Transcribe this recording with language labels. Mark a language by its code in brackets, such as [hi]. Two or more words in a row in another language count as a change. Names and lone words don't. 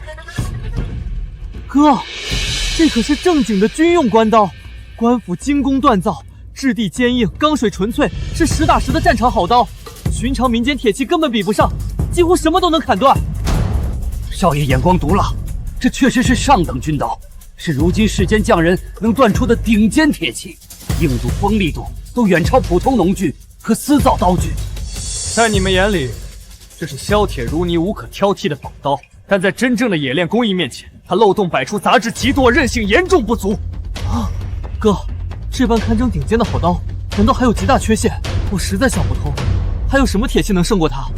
[zh] 哥，這可是正經的軍用關刀，官府精工鍛造，質地堅硬，鋼水純粹，是實打實的戰場好刀，尋常民間鐵器根本比不上，幾乎什麼都能砍斷。少爺眼光獨了，這確實是上等軍刀。是如今世間匠人能鍛出的頂尖鐵器，硬度、鋒利度都遠超普通農具和私造刀具。在你們眼裡，這是削鐵如泥、無可挑剔的寶刀， 但在真正的冶炼工艺面前，他漏洞百出，杂质极多，韧性严重不足。啊，哥，这般堪称顶尖的好刀，难道还有极大缺陷？我实在想不通，还有什么铁器能胜过它？